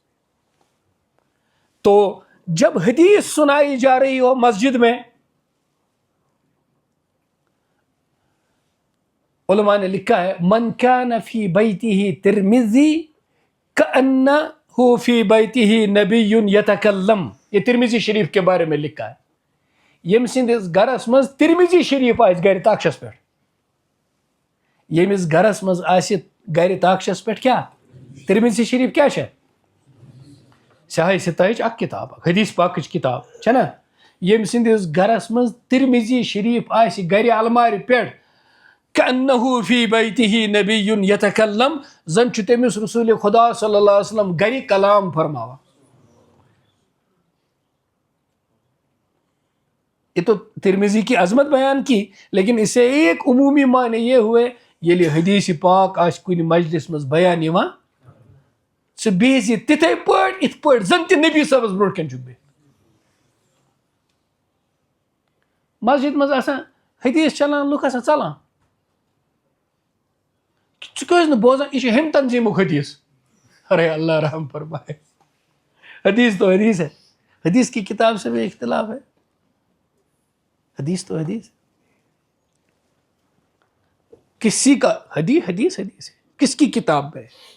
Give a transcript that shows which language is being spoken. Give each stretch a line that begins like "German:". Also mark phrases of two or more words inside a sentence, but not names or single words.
Urdu: تو جب حدیث سنائی جا رہی ہو مسجد میں، علماء نے لکھا ہے
Arabic: من کان فی بیتہ ترمذی کأنہ فی بیتہ نبی یتکلم.
Urdu: یہ ترمذی شریف کے بارے میں لکھا ہے.
Kashmiri: یم سندس گرس مز ترمذی شریف آس گر تاکشس پہ، یمس گرس مز آس گر تاکشس پہ
Urdu: کیا ترمذی شریف کیا ہے؟
Kashmiri: سیاہ ستائچ اک کتاب، حدیث پاکچ کتاب چھنا. یم سندس گرس مز ترمذی شریف آس گر المار پہ
Arabic: کأنہ فی بیتہ نبی یتکلم،
Kashmiri: زن چھ تمس رسول خدا
Arabic: صلی اللہ علیہ وسلم
Kashmiri: گر کلام فرماوا.
Urdu: یہ تو ترمذی کی عظمت بیان کی، لیکن اسے ایک عمومی معنی یہ ہوئے
Kashmiri: یلی حدیث پاک آس کن مجلس مز بیان یوان سہ بیس تتھے پٲٹھۍ ات پٲٹھۍ زن تہ نبی صاحبس برونٛٹھ کن چھُکھ بہتھ. مسجد مز آسان حدیث چلان، لُکھ آسان ژلان، ژٕ کیٛازِ نہٕ بوزان؟ یہ چھُ ہمہِ تنظیمُک حدیث.
Urdu: ارے اللہ رحم فرمائے، حدیث تو حدیث ہے، حدیث کی کتاب سے بھی اختلاف ہے. حدیث تو حدیث کسی کا حدیث ہے، کس کی کتاب ہے؟